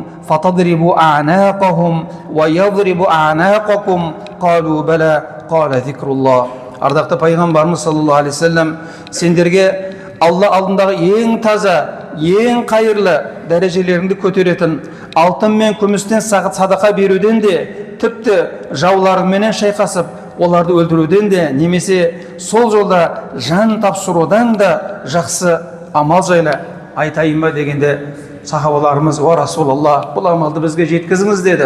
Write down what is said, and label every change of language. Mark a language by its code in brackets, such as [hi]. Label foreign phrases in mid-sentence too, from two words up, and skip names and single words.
[ar] فتضربوا أعناقهم ويضرب أعناقكم قالوا بلى قال ذكر الله. [kk] Ардақты пайғамбарымыз [ar] صلى الله عليه وسلم [kk] сендерге Алла алдындағы ең таза, ең қайырлы дәрежелеріңді көтеретін алтын мен күмістен садақа беруден де, тіпті жауларыңменен шайқасып, оларды өлтіруден де, немесе сол жолда жан тапсырудан да жақсы амал жайлы айтайын ба дегенде, сахабаларымыз: [ar] "يا رسول الله, [kk] бұл амалды бізге жеткізіңіз" деді.